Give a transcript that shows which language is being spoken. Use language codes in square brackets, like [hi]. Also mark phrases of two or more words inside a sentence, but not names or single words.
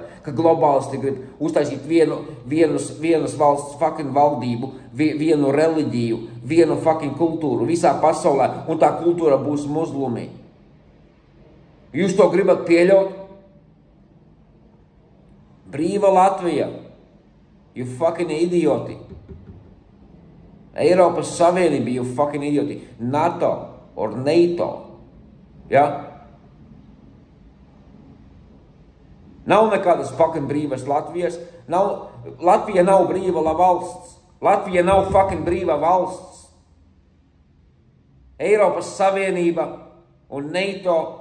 [lv] Ka globālisti grib uztaisīt vienas valsts fucking valdību, vienu reliģiju, vienu fucking kultūru visā pasaulē, un tā kultūra būs muslimi. Jūs to gribat pieļaut? Brīva Latvija. [en] You fucking [lv] idioti. Eiropas Savienība, [en] you fucking idioti. [lv] NATO or NATO. Ja? Nav nekādas fucking brīvas Latvijas. Latvija nav brīva valsts. Latvija nav fucking brīva valsts. Eiropas Savienība un NATO.